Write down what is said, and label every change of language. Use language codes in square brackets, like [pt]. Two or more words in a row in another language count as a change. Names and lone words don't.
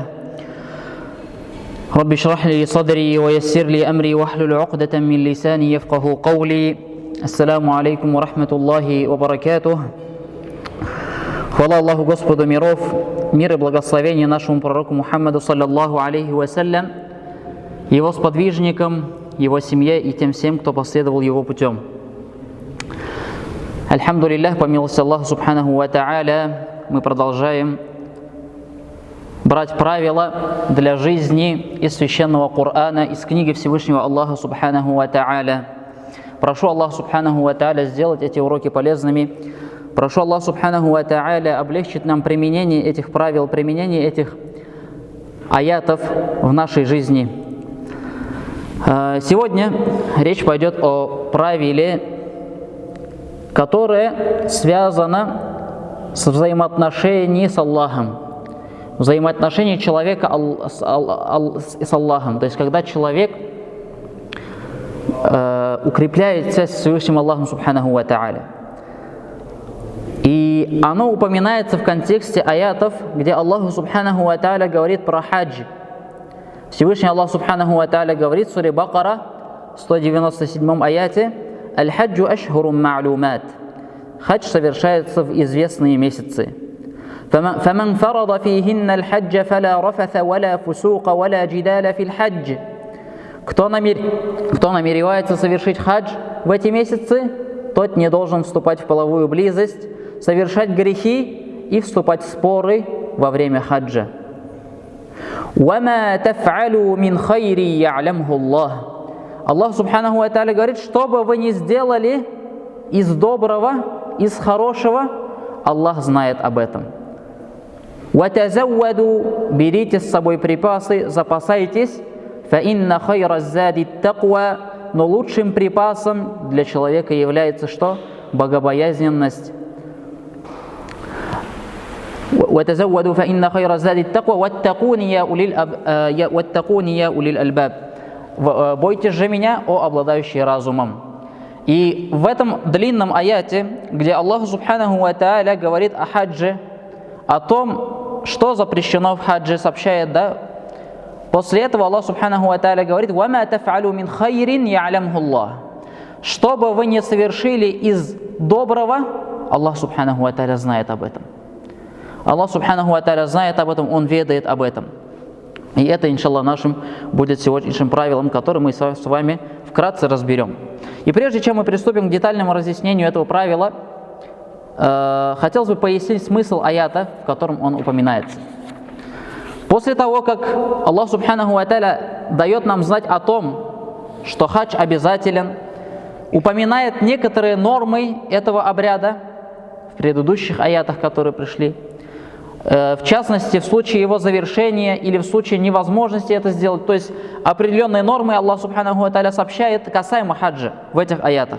[ar] رب اشرح لي صدري ويسر لي أمري واحلل عقدة من لساني يفقهوا قولي. السلام عليكم ورحمة الله وبركاته. [ru] Хвала Аллаху Господу миров, мир и благословение нашему пророку Мухаммаду [ar] صلى الله عليه وسلم, [ru] его сподвижникам, его семье и тем всем, кто последовал его путем. Альхамдулиллах, по милости Аллаха [ar] سبحانه وتعالى, [ru] мы продолжаем брать правила для жизни из священного Корана, из книги Всевышнего Аллаха [ar] سبحانه وتعالى. [ru] Прошу Аллаха [ar] سبحانه وتعالى [ru] сделать эти уроки полезными. Прошу Аллаха [ar] سبحانه وتعالى [ru] облегчить нам применение этих правил, применение этих аятов в нашей жизни. Сегодня речь пойдет о правиле, которое связано с взаимоотношением с Аллахом, взаимоотношения человека с Аллахом. То есть, когда человек укрепляет связь с Всевышним Аллахом [ar] سبحانه وتعالى. [ru] И оно упоминается в контексте аятов, где Аллах [ar] سبحانه وتعالى [ru] говорит про хадж. Всевышний Аллах [ar] سبحانه وتعالى [ru] говорит в суре Бакара, 197 аяте: [ar] «الحج أشهر معلومات». [ru] Хадж совершается в известные месяцы. [ar] «فمن فرض فيهن الحج فلا رفث ولا فسوق ولا جدال في الحج». [ru] Кто намеревается совершить хадж в эти месяцы, тот не должен вступать в половую близость, совершать грехи и вступать в споры во время хаджа. [ar] «وما تفعلوا من خير يعلمه الله». [ru] Аллах [ar] سبحانه وتعالى [ru] говорит, что бы вы ни сделали из доброго, из хорошего, Аллах знает об этом. «Ватазавваду», берите с собой припасы, запасайтесь. [ar] «فإن خير الزاد التقوى», [ru] но лучшим припасом для человека является что? Богобоязненность. [ar] «وتزودوا فإن خير الزاد التقوى واتقون يا أولي الألباب». [ru] «Бойтесь же меня, о обладающие разумом». И в этом длинном аяте, где Аллах [ar] سبحانه وتعالى [ru] говорит о хадже, о том, что запрещено в хадже, сообщает, да? После этого Аллах [ar] سبحانه وتعالى [ru] говорит: [ar] «وما تفعلوا من خير يعلمه الله». [ru] Что бы вы ни совершили из доброго, Аллах [ar] سبحانه وتعالى [ru] знает об этом. Аллах [ar] سبحانه وتعالى [ru] знает об этом, Он ведает об этом. И это, иншаллах, нашим будет сегодняшним правилом, которое мы с вами вкратце разберем. И прежде чем мы приступим к детальному разъяснению этого правила, хотелось бы пояснить смысл аята, в котором он упоминается. После того, как Аллах [ar] سبحانه وتعالى [ru] дает нам знать о том, что хадж обязателен, упоминает некоторые нормы этого обряда в предыдущих аятах, которые пришли, в частности, в случае его завершения или в случае невозможности это сделать, то есть определенные нормы Аллах [ar] سبحانه وتعالى [ru] сообщает касаемо хаджа в этих аятах.